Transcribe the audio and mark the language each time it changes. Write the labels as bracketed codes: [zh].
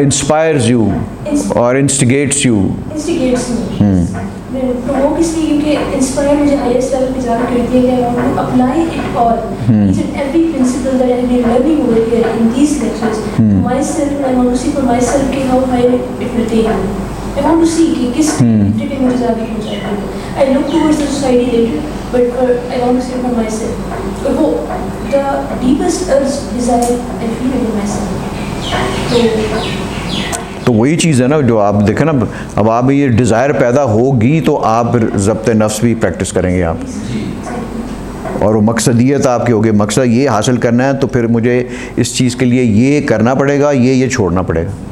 [en] inspires you or instigates you. Instigates me. Provoke [ur] اس لیے کیونکہ inspire مجھے ہائیسٹ لیول پہ جا کر کرتی ہے کہ [en] I want to apply it all, each and every principle that I have been learning over here in these lectures, myself, and I want to see for myself کہ how high it will take me. I want to see [ur] کہ کس trip پہ مجھے جا کے پہنچایا ہے. [en] I look towards the society later, but I want to see it for myself. But وہ the deepest urge desire I feel it in myself. [ur] تو وہی چیز ہے نا جو آپ دیکھیں نا, اب آپ یہ ڈیزائر پیدا ہوگی تو آپ ضبط نفس بھی پریکٹس کریں گے آپ, اور وہ مقصدیت آپ کی ہوگی, مقصد یہ حاصل کرنا ہے تو پھر مجھے اس چیز کے لیے یہ کرنا پڑے گا, یہ چھوڑنا پڑے گا.